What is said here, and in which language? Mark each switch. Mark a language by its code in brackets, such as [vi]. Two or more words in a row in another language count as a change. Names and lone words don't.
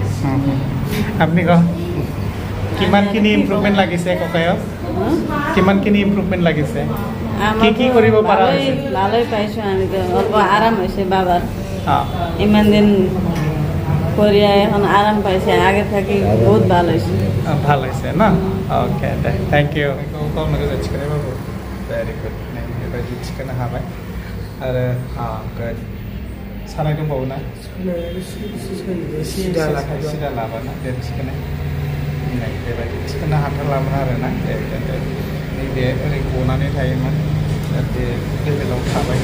[as] আপুনি কওক কিমানখিনি ইম্প্ৰুভমেণ্ট লাগিছে ককায়ক কিমানখিনি ইম্প্ৰুভমেণ্ট লাগিছে কি কৰিব পৰা হৈছে ভালেই পাইছোঁ আমি অলপ আৰাম হৈছে বাবাৰ ইমান দিন কৰি এখন আৰাম পাইছে আগে থাকি বহুত ভাল হৈছে [brx] ন অ'কে দে [en] thank you very good [brx] बेबायदि थिखोनो हाबाय आरो गुड सानाय दंबावो ना सिदा लाबाना बे थिखोनाय बेबायदि थिखोनो हाथारलामोन आरो ना नैबे ओरै गनानै थायोमोन बे लेभेलाव थाबाय